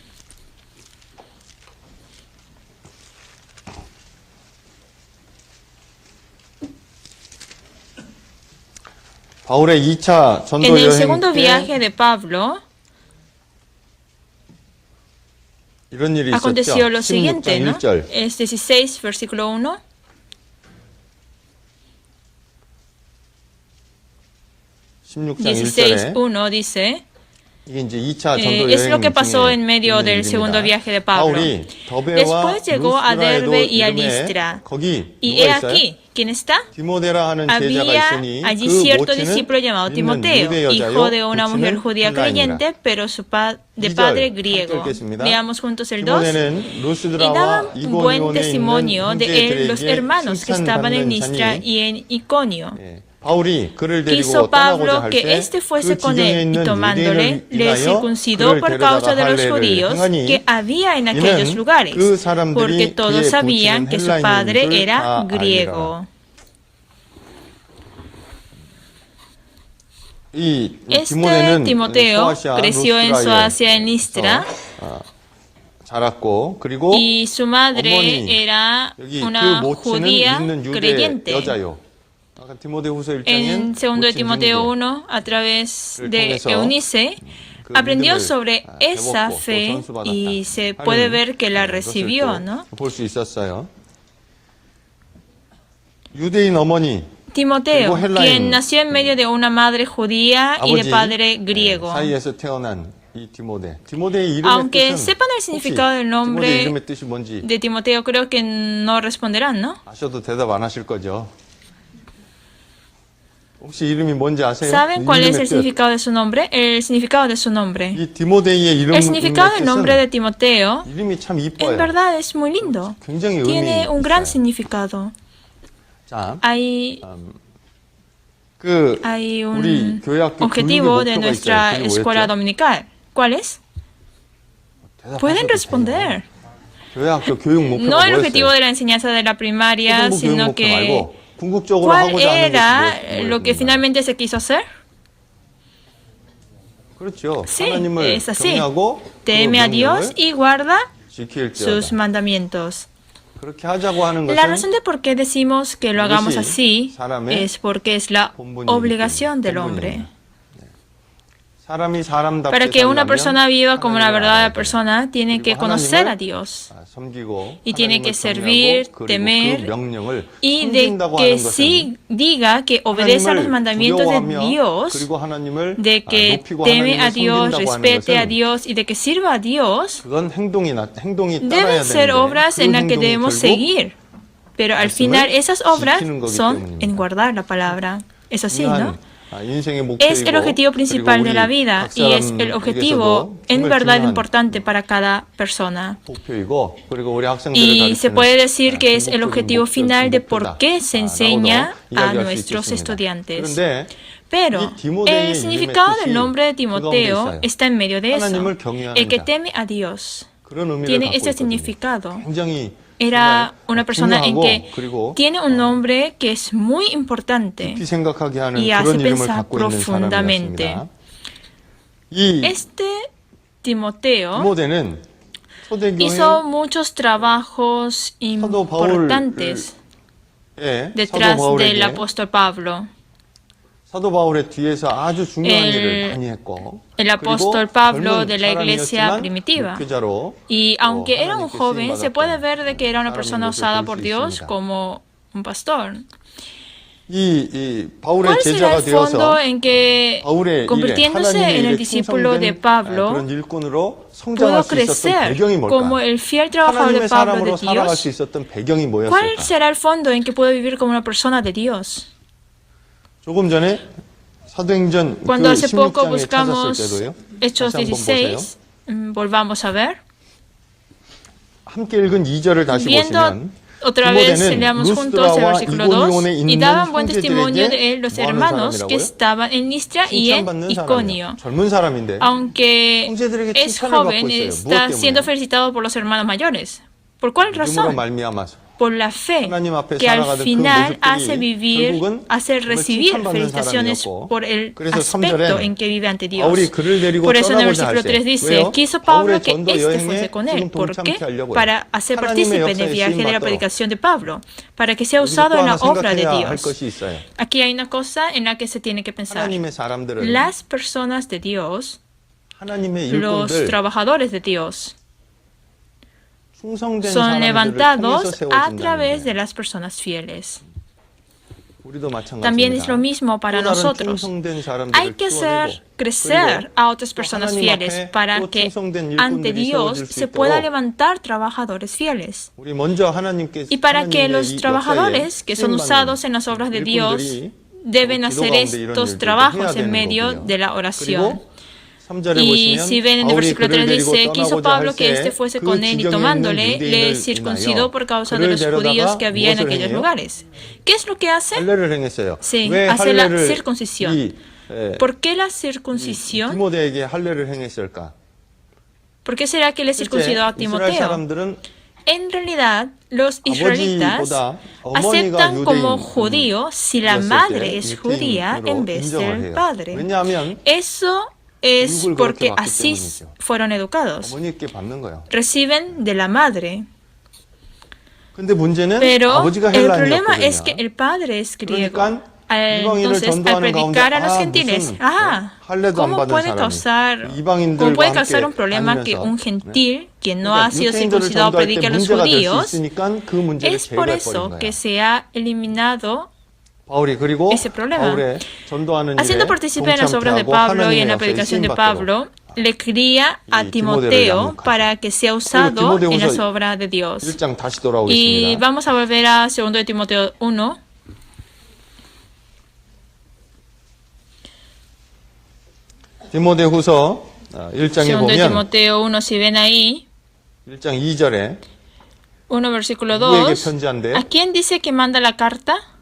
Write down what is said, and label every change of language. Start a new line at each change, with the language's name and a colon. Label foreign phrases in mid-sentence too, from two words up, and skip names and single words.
Spanish: En el segundo viaje de Pablo, aconteció lo siguiente, ¿no? Es 16, versículo 1. 16:1 dice:
Korean: 이게 이제 2차 전도
Spanish: Es lo
Korean: 여행
Spanish: que pasó
Korean: 중에
Spanish: en medio
Korean: 있는
Spanish: del segundo
Korean: 일입니다.
Spanish: viaje de Pablo.
Korean: 바울이 더베와
Spanish: Después llegó a
Korean: 루스드라에도
Spanish: Derbe y a
Korean: 이름에
Spanish: Listra.
Korean: 거기
Spanish: Y
Korean: 누가
Spanish: he
Korean: 있어요?
Spanish: aquí, ¿quién está?
Korean: 디모데라 하는 제자가
Spanish: Había
Korean: 있으니
Spanish: allí
Korean: 그
Spanish: cierto
Korean: 모친은
Spanish: discípulo llamado
Korean: 믿는
Spanish: Timoteo,
Korean: 유대 여자요
Spanish: hijo de una mujer
Korean: 부친은
Spanish: judía
Korean: 헬라인이라.
Spanish: creyente, pero de
Korean: 2절
Spanish: padre
Korean: 함께
Spanish: griego.
Korean: 읽겠습니다.
Spanish: Leamos juntos el 2.
Korean: 디모데는
Spanish: Y
Korean: 루스드라와
Spanish: daban buen
Korean: 이고니온에
Spanish: testimonio
Korean: 있는
Spanish: de él los
Korean: 형제들에게
Spanish: hermanos que estaban en
Korean: 칭찬받는
Spanish: Listra
Korean: 자니
Spanish: y en Iconio.
Korean: 예, 바울이 그를 데리고
Spanish: Quiso
Korean: 떠나고자
Spanish: Pablo
Korean: 할
Spanish: que
Korean: 때
Spanish: éste fuese
Korean: 그
Spanish: con
Korean: 지경에
Spanish: él y
Korean: 있는
Spanish: tomándole
Korean: 유대인을
Spanish: le
Korean: 위하여
Spanish: circuncidó
Korean: 그를
Spanish: por causa de
Korean: 데려다가
Spanish: los
Korean: 할례를
Spanish: judíos
Korean: 행하니
Spanish: que había en aquellos
Korean: 이는
Spanish: lugares,
Korean: 그 사람들이
Spanish: porque todos
Korean: 그의
Spanish: sabían
Korean: 부친은
Spanish: que su
Korean: 헬라인인
Spanish: padre
Korean: 줄
Spanish: era
Korean: 다
Spanish: griego.
Korean: 이
Spanish: Este
Korean: 디모데는
Spanish: Timoteo
Korean: 소아시아
Spanish: creció en Soacia, en Listra,
Korean: 자랐고 그리고
Spanish: y su madre
Korean: 어머니
Spanish: era
Korean: 여기 그
Spanish: una
Korean: 모친은
Spanish: judía
Korean: 믿는 유대
Spanish: creyente.
Korean: 여자요. 아까 디모데후서 1장엔
Spanish: En 2 de
Korean: 모친
Spanish: Timoteo
Korean: 형제.
Spanish: 1, a través
Korean: 를
Spanish: de
Korean: 통해서
Spanish: Eunice,
Korean: 그
Spanish: aprendió
Korean: 믿음을
Spanish: sobre esa
Korean: 배웠고 또
Spanish: fe
Korean: 전수받았다
Spanish: y se
Korean: 하는
Spanish: puede ver que la
Korean: 것을
Spanish: recibió,
Korean: 또
Spanish: ¿no?
Korean: 볼 수 있었어요. 유대인 어머니
Spanish: Timoteo,
Korean: 그리고 헬라인,
Spanish: quien nació en medio de una madre judía y de
Korean: 아버지
Spanish: padre griego.
Korean: 사이에서 태어난 이 디모데. 디모데의 이름의
Spanish: Aunque
Korean: 뜻은
Spanish: sepan el significado del
Korean: 디모데
Spanish: nombre
Korean: 이름의 뜻이 뭔지
Spanish: de Timoteo, creo que no responderán, ¿no?
Korean: 아셔도 대답 안 하실 거죠. 혹시 이름이 뭔지 아세요?
Spanish: ¿Saben cuál es
Korean: 이름의
Spanish: el
Korean: 뜻.
Spanish: significado de su nombre? El significado de su nombre.
Korean: 이 디모데의 이름의
Spanish: El significado del nombre de
Korean: 뜻은
Spanish: Timoteo,
Korean: 이름이 참
Spanish: en
Korean: 이뻐요.
Spanish: verdad, es muy lindo.
Korean: 굉장히 의미
Spanish: Tiene un gran
Korean: 있어요.
Spanish: significado.
Korean: 자,
Spanish: Hay
Korean: 그
Spanish: Hay
Korean: 우리
Spanish: un
Korean: 교회학교
Spanish: objetivo
Korean: 교육의
Spanish: de
Korean: 목표가
Spanish: nuestra
Korean: 있어요. 그게
Spanish: escuela
Korean: 뭐였죠?
Spanish: dominical. ¿Cuál es? Pueden responder.
Korean: 교회학교 교육 목표가
Spanish: No el objetivo
Korean: 뭐였어요?
Spanish: de la enseñanza de la primaria,
Korean: 초등부 교육
Spanish: sino
Korean: 목표
Spanish: que
Korean: 말고 궁극적으로
Spanish: ¿cuál
Korean: 하고자 하는
Spanish: era
Korean: 것이
Spanish: lo que
Korean: 뭐였는가?
Spanish: finalmente se quiso hacer?
Korean: 그렇죠.
Spanish: Sí,
Korean: 하나님을
Spanish: es así.
Korean: 경외하고
Spanish: Teme a Dios y guarda
Korean: 지킬지어다.
Spanish: sus mandamientos.
Korean: 그렇게 하자고 하는
Spanish: La
Korean: 것은
Spanish: razón de por qué decimos que lo hagamos
Korean: 이것이
Spanish: así
Korean: 사람의
Spanish: es porque es la
Korean: 본분이기
Spanish: obligación del
Korean: 때문에.
Spanish: hombre.
Korean: 사람이 사람답게
Spanish: Para que una
Korean: 살려면
Spanish: persona viva como una
Korean: 하나님을
Spanish: verdadera
Korean: 알아야 돼.
Spanish: persona, tiene que
Korean: 그리고
Spanish: conocer a
Korean: 하나님을
Spanish: Dios.
Korean: 섬기고
Spanish: Y tiene
Korean: 하나님을
Spanish: que servir,
Korean: 경외하고 그리고
Spanish: temer,
Korean: 그 명령을
Spanish: y de
Korean: 숨긴다고
Spanish: que
Korean: 하는 것은
Spanish: sí diga que obedece a los
Korean: 하나님을
Spanish: mandamientos de
Korean: 두려워하며
Spanish: Dios,
Korean: 그리고 하나님을
Spanish: de que
Korean: 높이고
Spanish: teme a
Korean: 하나님을
Spanish: Dios,
Korean: 섬긴다고 하는
Spanish: respete a
Korean: 것은
Spanish: Dios y de que sirva a Dios,
Korean: 그건 행동이
Spanish: deben
Korean: 따라야
Spanish: ser
Korean: 되는데
Spanish: obras
Korean: 그
Spanish: en las que
Korean: 행동이
Spanish: debemos
Korean: 결국
Spanish: seguir. Pero al
Korean: 말씀을
Spanish: final esas obras
Korean: 지키는 거기
Spanish: son
Korean: 때문입니다.
Spanish: en guardar la palabra. Es así, ¿no?
Korean: 인생의
Spanish: Es el
Korean: 목표이고
Spanish: objetivo principal
Korean: 그리고
Spanish: de la
Korean: 우리
Spanish: vida
Korean: 각
Spanish: y es el objetivo
Korean: 사람에게서도
Spanish: en
Korean: 정말
Spanish: verdad
Korean: 중요한
Spanish: importante para cada persona.
Korean: 목표이고 그리고 우리 학생들을
Spanish: Y se
Korean: 가르치는
Spanish: puede decir que es el
Korean: 궁극적인
Spanish: objetivo final de por
Korean: 목표다.
Spanish: qué se
Korean: 라고도
Spanish: enseña a
Korean: 이야기할 수
Spanish: nuestros
Korean: 있겠습니다.
Spanish: estudiantes.
Korean: 그런데
Spanish: Pero
Korean: 이 디모데의
Spanish: el significado
Korean: 이름의
Spanish: del nombre de
Korean: 뜻이 그 가운데
Spanish: Timoteo
Korean: 있어요.
Spanish: está en medio de eso.
Korean: 하나님을 경외하는
Spanish: El que
Korean: 자.
Spanish: teme a Dios
Korean: 그런 의미를
Spanish: tiene
Korean: 갖고
Spanish: ese
Korean: 있거든요.
Spanish: significado.
Korean: 굉장히
Spanish: Era una persona en
Korean: 중요하고
Spanish: que
Korean: 그리고
Spanish: tiene un nombre que es muy importante
Korean: 깊이 생각하게 하는
Spanish: y hace
Korean: 그런 이름을
Spanish: pensar
Korean: 갖고 있는
Spanish: profundamente.
Korean: 사람이었습니다. 이
Spanish: Este Timoteo
Korean: 디모데는 초대교회
Spanish: hizo muchos trabajos importantes detrás del apóstol Pablo.
Korean: 사도 바울의 뒤에서 아주 중요한 일을 많이 했고
Spanish: El apóstol Pablo de la iglesia primitiva. Y aunque era un joven, se puede ver de que era una persona usada por Dios como un pastor.
Korean: 바울의
Spanish: ¿Cuál será
Korean: 제자가
Spanish: el fondo
Korean: 되어서
Spanish: en que,
Korean: 바울의
Spanish: convirtiéndose
Korean: 일에
Spanish: en el
Korean: 하나님의
Spanish: discípulo de
Korean: 충성된
Spanish: Pablo,
Korean: 그런 일꾼으로
Spanish: pudo
Korean: 성장할 수 있었던
Spanish: crecer
Korean: 배경이
Spanish: como
Korean: 뭘까?
Spanish: el fiel trabajador de
Korean: 하나님의
Spanish: Pablo de
Korean: 사람으로 살아갈 수
Spanish: Dios?
Korean: 있었던 배경이
Spanish: ¿Cuál
Korean: 뭐였을까?
Spanish: será el fondo en que puede vivir como una persona de Dios?
Korean: 조금 전에 사도행전 그
Spanish: Cuando hace poco
Korean: 16장에 찾았을
Spanish: buscamos
Korean: 때도요.
Spanish: Hechos
Korean: 다시 한번 보세요.
Spanish: 16, volvamos a ver.
Korean: 함께 읽은 2절을 다시
Spanish: Viendo
Korean: 보시면
Spanish: otra vez,
Korean: 디모데는
Spanish: leamos juntos el
Korean: 루스드라와
Spanish: versículo 2.
Korean: 이고니온에
Spanish: Y
Korean: 있는
Spanish: daban buen testimonio de él
Korean: 형제들에게
Spanish: los
Korean: 뭐 하는
Spanish: hermanos que
Korean: 사람이라고요?
Spanish: estaban en Listra y en
Korean: 칭찬받는
Spanish: Iconio.
Korean: 사람이에요. 젊은 사람인데
Spanish: Aunque
Korean: 형제들에게
Spanish: es
Korean: 칭찬을 받고
Spanish: joven,
Korean: 있어요.
Spanish: está
Korean: 무엇
Spanish: siendo
Korean: 때문에?
Spanish: felicitado por los hermanos mayores. ¿Por cuál
Korean: 믿음으로
Spanish: razón?
Korean: 말미암아서
Spanish: Por la fe,
Korean: 하나님 앞에
Spanish: que al
Korean: 살아가던 그
Spanish: final hace
Korean: 모습들이
Spanish: vivir,
Korean: 결국은
Spanish: hace
Korean: 정말
Spanish: recibir
Korean: 칭찬받는
Spanish: felicitaciones
Korean: 사람이었고
Spanish: por el
Korean: 그래서
Spanish: aspecto
Korean: 3절에
Spanish: en que vive ante Dios.
Korean: 바울이 그를 데리고
Spanish: Por eso en el
Korean: 떠나고자
Spanish: versículo
Korean: 할 때
Spanish: 3 dice,
Korean: 왜요?
Spanish: quiso Pablo
Korean: 바울의
Spanish: que
Korean: 전도
Spanish: éste
Korean: 여행에
Spanish: fuese con él.
Korean: 지금
Spanish: ¿Por
Korean: 동참케
Spanish: qué?
Korean: 하려고요.
Spanish: Para hacer
Korean: 하나님의
Spanish: partícipe en
Korean: 역사에
Spanish: el viaje de la
Korean: 쓰임받도록.
Spanish: predicación de Pablo, para que sea
Korean: 여기서
Spanish: usado
Korean: 또
Spanish: en
Korean: 하나
Spanish: la obra de
Korean: 생각해야 할
Spanish: Dios.
Korean: 것이 있어요.
Spanish: Aquí hay una cosa en la que se tiene que pensar.
Korean: 하나님의 사람들은
Spanish: Las personas de Dios,
Korean: 하나님의
Spanish: los
Korean: 일꾼들
Spanish: trabajadores de Dios,
Korean: 충성된
Spanish: son
Korean: 사람들을 통해서
Spanish: levantados a
Korean: 세워진다는
Spanish: través
Korean: 거예요.
Spanish: de las personas fieles.
Korean: 우리도 마찬가지입니다.
Spanish: También es lo mismo para
Korean: 또 다른
Spanish: nosotros.
Korean: 충성된 사람들을
Spanish: Hay que hacer
Korean: 키워내고
Spanish: crecer a otras
Korean: 또
Spanish: personas
Korean: 하나님
Spanish: fieles
Korean: 앞에
Spanish: para
Korean: 또
Spanish: que
Korean: 충성된
Spanish: ante
Korean: 일꾼들이
Spanish: Dios
Korean: 세워질 수
Spanish: se pueda
Korean: 있도록
Spanish: levantar trabajadores fieles.
Korean: 우리 먼저 하나님께
Spanish: Y para que
Korean: 하나님의
Spanish: los
Korean: 이
Spanish: trabajadores
Korean: 역사에
Spanish: que son
Korean: 쓰임받는
Spanish: usados en las obras de Dios
Korean: 일꾼들이
Spanish: deben
Korean: 기도
Spanish: hacer
Korean: 가운데 이런
Spanish: estos
Korean: 일들도
Spanish: trabajos
Korean: 해야
Spanish: en
Korean: 되는
Spanish: medio
Korean: 거군요.
Spanish: de la oración.
Korean: 그리고 3절에
Spanish: Y
Korean: 보시면
Spanish: si ven en el
Korean: 바울이
Spanish: versículo
Korean: 그를
Spanish: 3
Korean: 데리고
Spanish: dice, quiso
Korean: 떠나고자
Spanish: Pablo
Korean: 할
Spanish: que
Korean: 때
Spanish: éste fuese
Korean: 그
Spanish: con él y
Korean: 지경에 있는
Spanish: tomándole, le
Korean: 유대인을
Spanish: circuncidó por causa de
Korean: 그를
Spanish: los judíos que
Korean: 데려다가
Spanish: había en
Korean: 무엇을
Spanish: aquellos
Korean: 행해요?
Spanish: lugares. ¿Qué es lo que hace?
Korean: 할례를 행했어요.
Spanish: Sí,
Korean: 왜
Spanish: hace la
Korean: 할례를
Spanish: circuncisión. ¿Por qué la circuncisión?
Korean: 디모데에게 할례를 행했을까?
Spanish: ¿Por qué será que le
Korean: 실제
Spanish: circuncidó a
Korean: 이스라엘
Spanish: Timoteo?
Korean: 사람들은
Spanish: En realidad, los israelitas
Korean: 아버지보다 어머니가
Spanish: aceptan como
Korean: 유대인
Spanish: judío si la madre es judía en vez del padre.
Korean: 왜냐하면
Spanish: Eso es
Korean: 교육을
Spanish: porque
Korean: 그렇게 받기
Spanish: así
Korean: 때문이죠.
Spanish: fueron educados.
Korean: 어머니께 받는 거예요.
Spanish: Reciben de la madre.
Korean: 근데 문제는
Spanish: Pero
Korean: 아버지가
Spanish: el problema es que
Korean: 헬라인이었거든요.
Spanish: el padre es griego.
Korean: 그러니까 이방인을
Spanish: Entonces, al
Korean: 전도하는 가운데
Spanish: predicar a los
Korean: 아,
Spanish: gentiles,
Korean: 무슨 할례도 안
Spanish: ¿cómo
Korean: 받은
Spanish: puede
Korean: 사람이
Spanish: causar,
Korean: 이방인들과
Spanish: cómo puede
Korean: 함께
Spanish: causar un problema que
Korean: 다니면서
Spanish: un gentil, quien no
Korean: 그러니까
Spanish: ha sido
Korean: 유대인들을
Spanish: circuncidado,
Korean: 전도할 때
Spanish: predique a los
Korean: 문제가 될 수
Spanish: judíos?
Korean: 있으니까 그 문제를
Spanish: Es por
Korean: 제거해버린
Spanish: eso
Korean: 거예요.
Spanish: que se ha eliminado
Korean: 바울이 그리고
Spanish: ese problema.
Korean: 바울의 전도하는
Spanish: Haciendo
Korean: 일에
Spanish: participar en las obras de
Korean: 동참케 하고
Spanish: Pablo y en la
Korean: 하나님의
Spanish: predicación de
Korean: 역사에
Spanish: Pablo, le cría a
Korean: 이
Spanish: Timoteo
Korean: 디모데를
Spanish: para que sea usado
Korean: 그리고
Spanish: en las
Korean: 디모데후서
Spanish: obras de Dios.
Korean: 1장 다시
Spanish: Y
Korean: 돌아오겠습니다.
Spanish: vamos a volver a 2 de Timoteo 1.
Korean: 디모데후서 1장에
Spanish: 2 de
Korean: 보면
Spanish: Timoteo 1, si ven ahí,
Korean: 1장 2절에
Spanish: 1 versículo
Korean: 누구에게
Spanish: 2.
Korean: 편지한대요?
Spanish: ¿A quién dice que manda la carta?